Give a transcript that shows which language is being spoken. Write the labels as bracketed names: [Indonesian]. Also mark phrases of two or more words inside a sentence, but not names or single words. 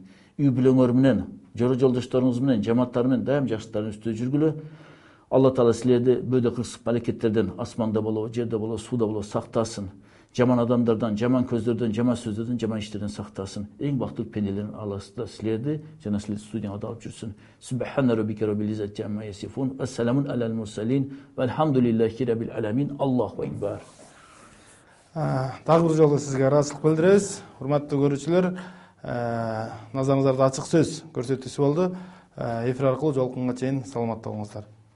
[Kyrgyz] Үй бүлөңөр менен, жора жолдошторуңуз менен, жамааттар менен дайым жакшылыктардын үстүндө жүргүлө. Алла Таала силерди бөдө кырсык мамлекеттерден, асманда болобу, жерде болобу, сууда болобу сактасын. Жаман адамдардан, жаман көздөрдөн, жаман сөздөрдөн, жаман иштерден сактасын. Эң бактылуу пенделердин аласында силерди жана силердин студияңарда алып жүрсүн. [Arabic] سبحان ربك رب العزة عما يصفون. وسلام على المرسلين. والحمد لله رب العالمين. الله أكبر. [Kyrgyz] Дагы бир жолу сизге ыраазычылык билдиребиз. Урматтуу көрүүчүлөр, назарыңыздарда ачык сөз көрсөтүүсү болду. Эфир аркылуу жолукканга чейин саламатта болуңуздар.